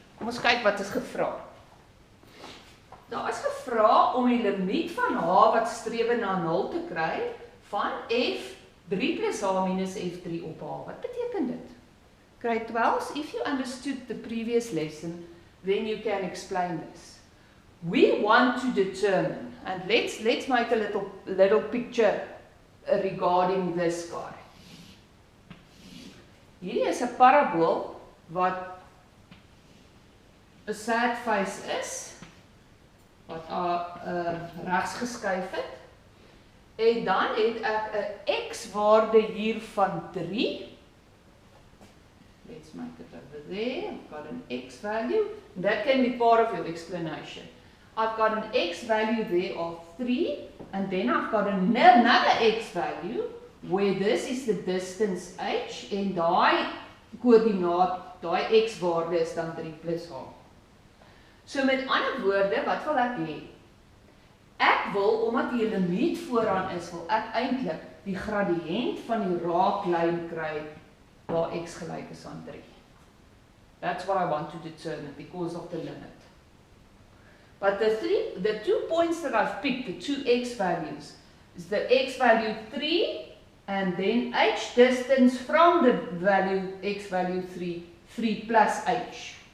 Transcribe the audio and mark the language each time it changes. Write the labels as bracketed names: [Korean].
[Afrikaans] Kom ons kyk wat is gevra. Daar is gevra om die limiet van h wat strewe na 0 te kry van f3 plus h minus f3 op h. Wat beteken dit? [English] Grade 12s, if you understood the previous lesson, then you can explain this. We want to determine, and let's make a little picture regarding this guy. [Afrikaans] Hierdie is 'n parabool wat 'n sad face is, wat regs geskuif het, en dan het ek 'n x-waarde hier van 3. [English] Let's make it over there. I've got an x value. That can be part of your explanation. I've got an x value there of 3, and then I've got another x value, where this is the distance h, [Afrikaans] en daai koördinaat, daai x-waarde is dan 3 plus h. So met ander woorde, wat wil ek hê? Ek wil, omdat die limiet vooraan is, wil ek eintlik die gradiënt van die raaklyn kry waar x gelyk is aan 3. [English] That's what I want to determine because of the limit. But the 2 points that I've picked, the 2 x values, is the x value 3 and then h distance from the value x value 3 plus h.